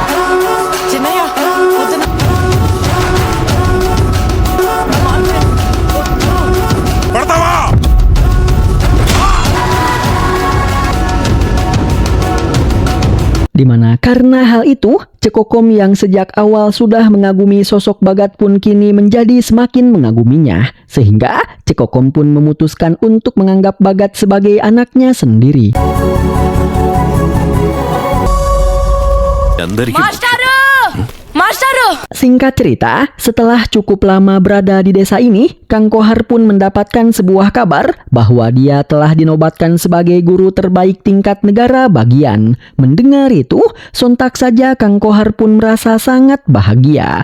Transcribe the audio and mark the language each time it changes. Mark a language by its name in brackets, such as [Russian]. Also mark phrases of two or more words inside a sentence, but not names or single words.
[Indonesian] Di mana karena hal itu, Cekokom yang sejak awal sudah mengagumi sosok Bhagat pun kini menjadi semakin mengaguminya. Sehingga Cekokom pun memutuskan untuk menganggap Bhagat sebagai anaknya sendiri. [Telugu] అందరికీ మాస్టారు మాస్టారు [Indonesian] Singkat cerita, setelah cukup lama berada di desa ini, Kang Kohar pun mendapatkan sebuah kabar bahwa dia telah dinobatkan sebagai guru terbaik tingkat negara bagian. Mendengar itu, sontak saja Kang Kohar pun merasa sangat bahagia.